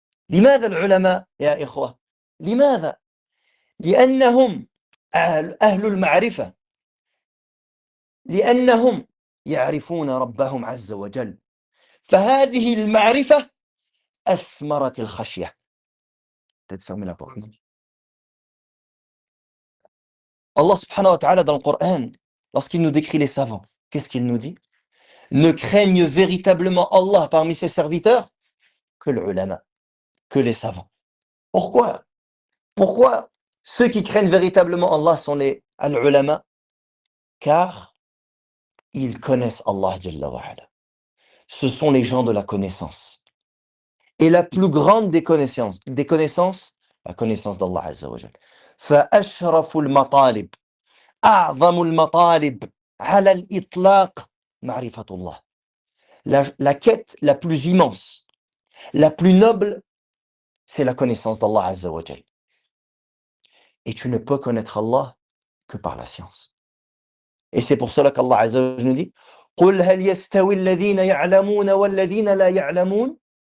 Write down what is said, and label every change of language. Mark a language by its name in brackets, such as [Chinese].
[Arabic] لماذا العلماء يا إخوة؟ لماذا؟ لأنهم أهل المعرفة. لأنهم يعرفون ربهم عز وجل. فهذه المعرفة أثمرت الخشية. [French] peut-être fermer la porte. Allah subhanahu wa ta'ala dans le Coran, lorsqu'il nous décrit les savants, qu'est-ce qu'il nous dit? Ne craignent véritablement Allah parmi ses serviteurs que le ulama, que les savants. Pourquoi? Pourquoi ceux qui craignent véritablement Allah sont les al-ulama? Car ils connaissent Allah Jalla wa ala. Ce sont les gens de la connaissance. Et la plus grande des connaissances, la connaissance d'Allah Azza wa Jalla. [Arabic] فأشرف المطالب أعظم المطالب على الإطلاق معرفة الله. [French] La quête la plus immense, la plus noble, c'est la connaissance d'Allah Azza wa Jalla. Et tu ne peux connaître Allah que par la science. Et c'est pour cela qu'Allah Azza wa Jalla nous dit [Arabic] قُلْ هَلْ يَسْتَوِي الَّذِينَ يَعْلَمُونَ وَالَّذِينَ لَا يَعْلَمُونَ.